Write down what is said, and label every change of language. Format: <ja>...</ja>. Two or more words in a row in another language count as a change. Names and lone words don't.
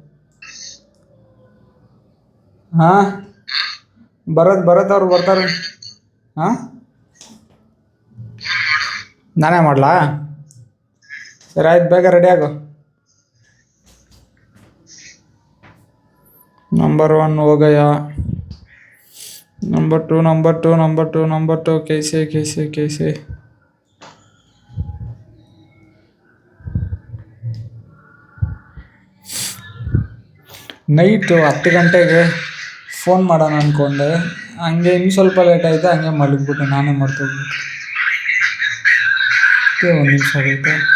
<kn>ಹಾಂ, ಅವ್ರು ಬರ್ತಾರೆ. ಹಾಂ, ನಾನೇ ಮಾಡಲಾ? ಸರಿ ಆಯ್ತು, ಬೇಗ ರೆಡಿ ಆಗು. ನಂಬರ್ 1</kn> <hi>हो गया. नंबर 2 कैसे</hi> <kn>ನೈಟು 10 ಗಂಟೆಗೆ ಫೋನ್ ಮಾಡೋಣ ಅಂದ್ಕೊಂಡೆ. ಹಂಗೆ ಇನ್ನು ಸ್ವಲ್ಪ ಲೇಟ್ ಆಯಿತು, ಹಂಗೆ ಮಲಗಿಬಿಟ್ಟೆ. ನಾನೇ ಮರ್ತೋಗ್ಬಿಟ್ಟು. ಒಂದು ನಿಮಿಷ ಆಗುತ್ತೆ.</kn>